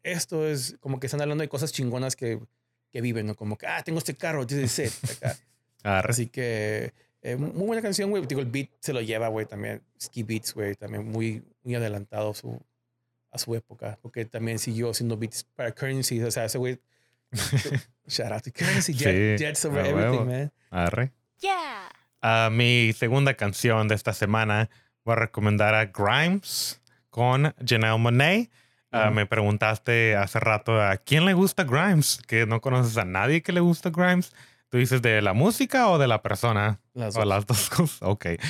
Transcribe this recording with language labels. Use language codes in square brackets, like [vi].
[es] Esto es como que están hablando de cosas chingonas que viven, ¿no? Como que, tengo este carro, tiene set acá. Así que muy buena canción, güey. Digo, el beat se lo lleva, güey, también. Ski Beats, güey, también muy, muy adelantado a su época. Porque también siguió haciendo beats para Currency. O sea, ese güey... [en] Shout out to Currency, Jets over everything, man. [es] Arre. Mi segunda canción de esta semana voy a recomendar a Grimes con Janelle Monáe. Me preguntaste hace rato a quién le gusta Grimes, que no conoces a nadie que le gusta Grimes. ¿Tú dices de la música o de la persona? Las dos cosas. Ok.